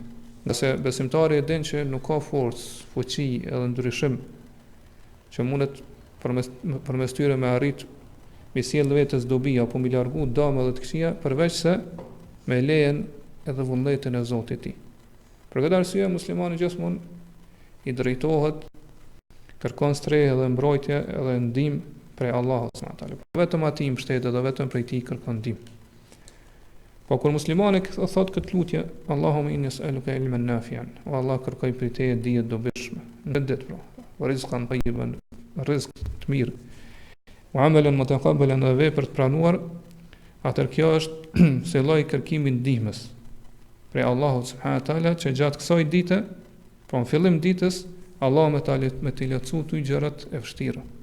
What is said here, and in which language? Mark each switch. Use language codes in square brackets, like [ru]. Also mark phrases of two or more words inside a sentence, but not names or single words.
[sq] Nëse besimtari e din që nuk ka forcë, fuqi edhe ndryshim që mundet përmes tyre me arrit me sjell vetes dobi apo me largu dëme dhe të këqija, përveç se me lejen edhe vullnetin e Zotit i tij. Për këtë arsye muslimani gjithmonë i drejtohet, kërkon strehë dhe mbrojtje edhe ndihmë prej Allahut [ar] سبحانه تعالى. [sq] Vetëm atij mbështetet dhe vetëm prej tij kërkon ndihmë. Po kur muslimani thot këtë lutje, [ar] اللهم إني أسألك علما نافعا, [sq] o Allah kërkoj prej teje dije të dobishme, në ditë pra, [ar] رزقا طيبا, [sq] rizq të mirë, [ar] وعملا متقبلا, [sq] dhe vepër të pranuar, atër kjo është se lloj kërkimi ndihmës prej Allahut [ar] سبحانه تعالى, [sq] që gjatë kësaj dite, pra në fillim ditës, Allah me t'i lehtësu ty gjërat e vështira.